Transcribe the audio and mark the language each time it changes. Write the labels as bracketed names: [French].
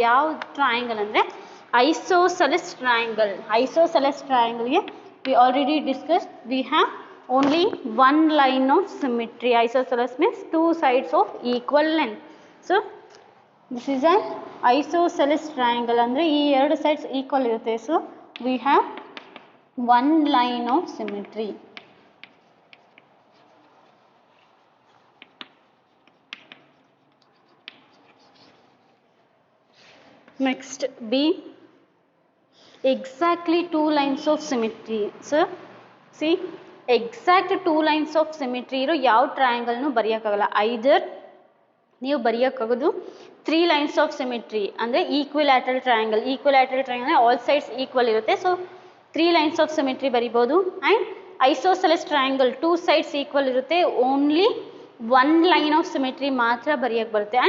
[Kannada] ಯಾವ ಟ್ರಯಾಂಗಲ್ ಅಂದರೆ isosceles triangle. [English] Isosceles ಟ್ರಯಾಂಗಲ್ಗೆ we already discuss we have only one line of symmetry. Isosceles means two sides of equal length. So this is an isosceles triangle [Kannada] ಅಂದರೆ ಈ ಎರಡು sides equal ಇರುತ್ತೆ. [English] So we have one line of symmetry. Next B, exactly two lines of symmetry. So see, exact two lines of symmetry [Kannada] ಇರೋ ಯಾವ ಟ್ರಯಾಂಗಲ್ನು ಬರೆಯೋಕ್ಕಾಗಲ್ಲ. [English] either [Kannada] ನೀವು ಬರೆಯೋಕ್ಕಾಗೋದು [English] Three lines of symmetry ಅಂದರೆ equilateral triangle. Equilateral triangle ಅಂದರೆ all sides equal ಇರುತ್ತೆ. So three lines of symmetry ಬರಿಬೋದು. And isosceles triangle two sides equal ಇರುತ್ತೆ, only one line of symmetry [Kannada] ಮಾತ್ರ ಬರೆಯೋಕ್ಕೆ ಬರುತ್ತೆ.